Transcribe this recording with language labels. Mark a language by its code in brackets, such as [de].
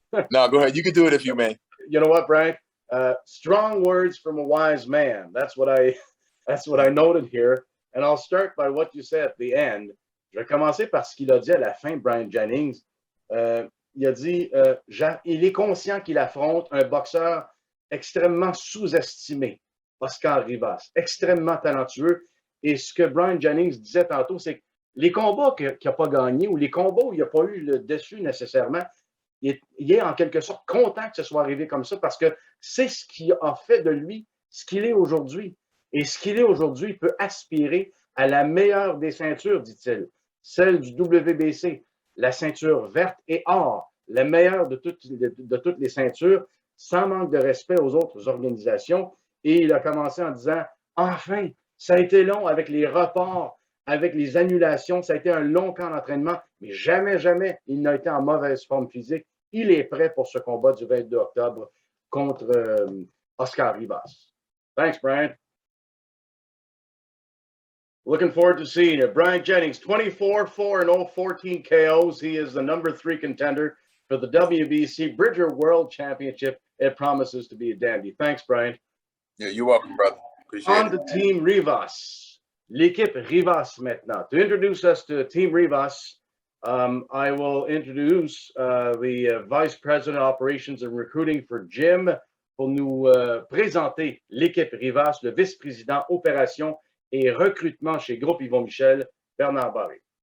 [en] No, go ahead. You can do it if you may. You know what, Bryant? Strong words from a wise man. That's what I noted here. And I'll start by what you said at the end. [fr] Je vais commencer par ce qu'il a dit à la fin, Bryant Jennings. il a dit, il est conscient qu'il affronte un boxeur extrêmement sous-estimé, Oscar Rivas, extrêmement talentueux. Et ce que Bryant Jennings disait tantôt, c'est que les combats qu'il n'a pas gagnés ou les combats où il n'a pas eu le dessus nécessairement, il est en quelque sorte content que ce soit arrivé comme ça parce que c'est ce qui a fait de lui ce qu'il est aujourd'hui. Et ce qu'il est aujourd'hui, il peut aspirer à la meilleure des ceintures, dit-il, celle du WBC, la ceinture verte et or, la meilleure de toutes les ceintures, sans manque de respect aux autres organisations. Et il a commencé en disant, enfin, ça a été long avec les reports, avec les annulations, ça a été un long camp d'entraînement, mais jamais, jamais, il n'a été en mauvaise forme physique. Il est prêt pour ce combat du 22 octobre contre Oscar Rivas. [en] Thanks, Brian. Looking forward to seeing it. Bryant Jennings, 24-4-0, 14 KOs. He is the number 3 contender for the WBC Bridgerweight World Championship. It promises to be a dandy. Thanks, Brian. Yeah, you're welcome, brother. Appreciate On it. to Team Rivas. [fr] L'équipe Rivas maintenant. [en] To introduce us to Team Rivas, I will introduce the Vice President Operations and Recruiting for Jim [fr] pour nous présenter l'équipe Rivas, le vice-président opération et recrutement chez Groupe Yvon Michel, Bernard Barré.